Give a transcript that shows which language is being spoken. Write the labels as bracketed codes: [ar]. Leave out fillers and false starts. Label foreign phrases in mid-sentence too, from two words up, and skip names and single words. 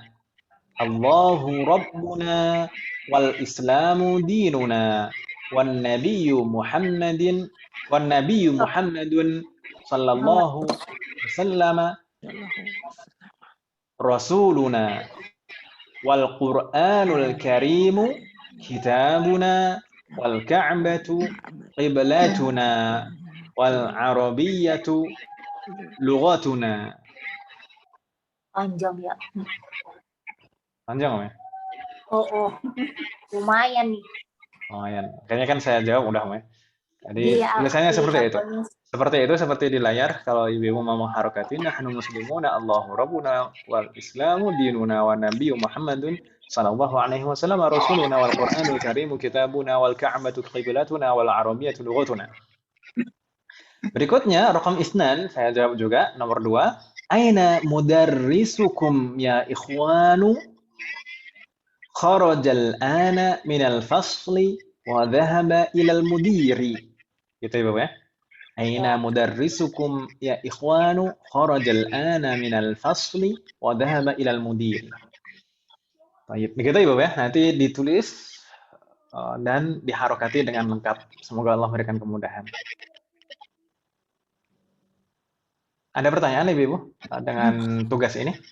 [ar] الله ربنا والإسلام ديننا والنبي محمد صلى الله وسلم رسولنا والقرآن الكريم كتابنا والكعبة قبلتنا والعربية لغتنا. [id] Panjang ya. Panjang ya? Oh. Lumayan nih. Lumayan. Kayaknya kan saya jawab udah, ya. Jadi tulisannya seperti itu. Seperti di layar. Kalau ibu mau mengharokati, [ar] نحن مسلمون الله ربنا والإسلام ديننا ونبي محمد صلى الله عليه وسلم رسولنا والقرآن الكريم كتابنا والكعبة قبلتنا والعربية لغتنا. [id] Berikutnya [ar] رقم اثنان, [id] saya jawab juga nomor 2. [ar] أين مدرسكم يا إخوان? خرج الآن من الفصل وذهب إلى المدير. [id] Gitu ya, Bapak ya. [ar] أين مدرسكم يا إخوان? خرج الآن من الفصل وذهب إلى المدير. [id] Baik, begitu ya, Bapak ya. Nanti ditulis dan diharokati dengan lengkap. Semoga Allah memberikan kemudahan. Ada pertanyaan Ibu dengan tugas ini?